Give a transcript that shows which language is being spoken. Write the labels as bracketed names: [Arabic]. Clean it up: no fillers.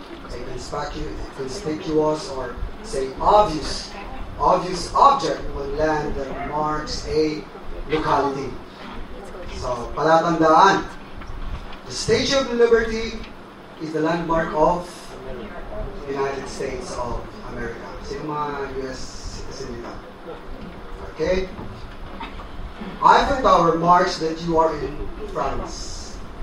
[English] A conspicuous or say obvious object on land that marks a locality. So, palatandaan, the Statue of Liberty is the landmark of the United States of America. [Filipino] Sino mga US citizen nila? [English] Okay? Eiffel Tower marks that you are in France.